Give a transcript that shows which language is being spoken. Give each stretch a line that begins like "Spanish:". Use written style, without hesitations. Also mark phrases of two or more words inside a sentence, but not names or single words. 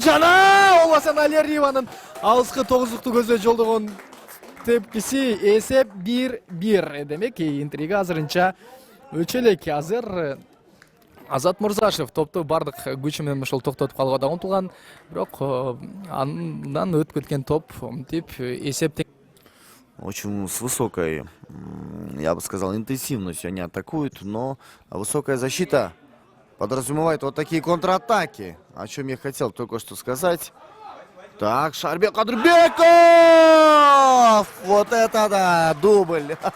Kyrgyz: Жана Оласан Алиеванын алыскы тогуздукту көздөй жолдогон тепкиси эсеп 1-1. Демек интрига азырынча өчө элек. Азыр Азат Мурзашев топту бардык күчү менен ошол токтотуп калууга да умтулган, бирок андан өтүп кеткен топ мынтип эсеп
Russian: Очень с высокой, я бы сказал, интенсивностью они атакуют, но высокая защита подразумевает вот такие контратаки, о чем я хотел только что сказать. Так, Шарбек Кадырбеков! Вот это да, дубль!